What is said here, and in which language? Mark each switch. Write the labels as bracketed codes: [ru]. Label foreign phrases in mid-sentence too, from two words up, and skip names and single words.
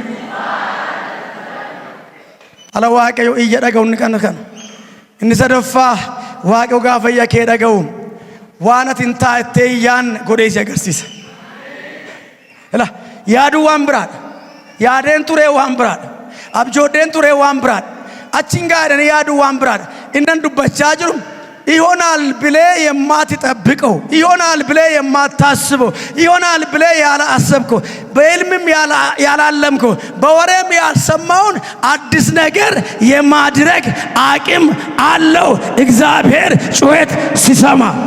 [om] Ala Waaqayyo iyya dhaga'uun kan inni sadaffaa Waaqayyo gaafa iyya kee dhaga'u waan ati hin taa'ettee iyyaan godhee si agarsiisa. Yaaduu waan biraadha. Yaadeen turee waan biraadha. Abjooddeen turee waan biraadha. Achiin gaadhanii yaaduu waan biraadha. Innan dubbachaa jiru [am] ይሆናል ብለህ የማትጠብቀው ይሆናል ብለህ የማታስበው ይሆናል ብለህ ያላሰብከው በሕልምም ያላለምከው በወሬም ያልሰማውን አዲስ ነገር የማድረግ አቅም አለው እግዚአብሔር ጩኸት ሲሰማ።